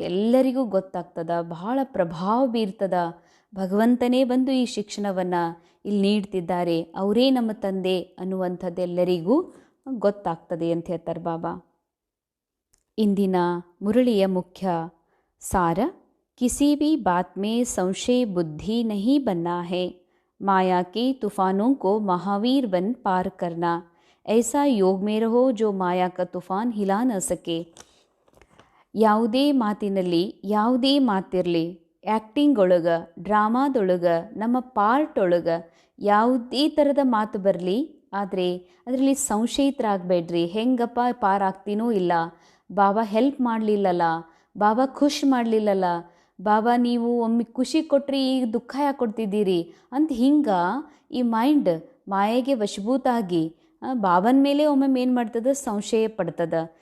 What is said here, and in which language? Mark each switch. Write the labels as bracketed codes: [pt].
[kn] ಎಲ್ಲರಿಗೂ ಗೊತ್ತಾಗ್ತದ, ಬಹಳ ಪ್ರಭಾವ ಬೀರ್ತದ. ಭಗವಂತನೇ ಬಂದು ಈ ಶಿಕ್ಷಣವನ್ನು ಇಲ್ಲಿ ನೀಡ್ತಿದ್ದಾರೆ, ಅವರೇ ನಮ್ಮ ತಂದೆ ಅನ್ನುವಂಥದ್ದೆಲ್ಲರಿಗೂ ಗೊತ್ತಾಗ್ತದೆ ಅಂತ ಹೇಳ್ತಾರೆ ಬಾಬಾ. ಇಂದಿನ ಮುರಳಿಯ ಮುಖ್ಯ ಸಾರ, [hi] ಕಿಸಿ ಭಿ ಬಾತ್ ಮೇ ಸಂಶಯ ಬುದ್ಧಿ ನಹಿ ಬನ್ನಾ ಹೈ. माया के तूफानों को महावीर बन पार करना। ऐसा योग में रहो जो माया का तूफान हिला न सके. [kn] ಯಾವುದೇ ಮಾತಿನಲ್ಲಿ ಯಾವುದೇ ಮಾತಿರಲಿ, ಆ್ಯಕ್ಟಿಂಗ್ ಒಳಗೆ, ಡ್ರಾಮಾದೊಳಗೆ, ನಮ್ಮ ಪಾರ್ಟ್ ಒಳಗೆ ಯಾವುದೇ ಥರದ ಮಾತು ಬರಲಿ, ಆದರೆ ಅದರಲ್ಲಿ ಸಂಶಯಿತರಾಗಬೇಡ್ರಿ. ಹೆಂಗಪ್ಪ ಪಾರಾಗ್ತೀನೋ ಇಲ್ಲ, ಬಾಬಾ ಹೆಲ್ಪ್ ಮಾಡಲಿಲ್ಲಲ್ಲ, ಬಾಬಾ ಖುಷಿ ಮಾಡಲಿಲ್ಲಲ್ಲ, ಬಾಬಾ ನೀವು ಒಮ್ಮೆ ಖುಷಿ ಕೊಟ್ರಿ ಈಗ ದುಃಖ ಯಾಕೆ ಕೊಡ್ತಿದ್ದೀರಿ ಅಂತ ಹಿಂಗೆ ಈ ಮೈಂಡ್ ಮಾಯೆಗೆ ವಶಭೂತ ಆಗಿ ಬಾಬನ ಮೇಲೆ ಒಮ್ಮೆ ಏನು ಮಾಡ್ತದೆ, ಸಂಶಯ ಪಡ್ತದೆ.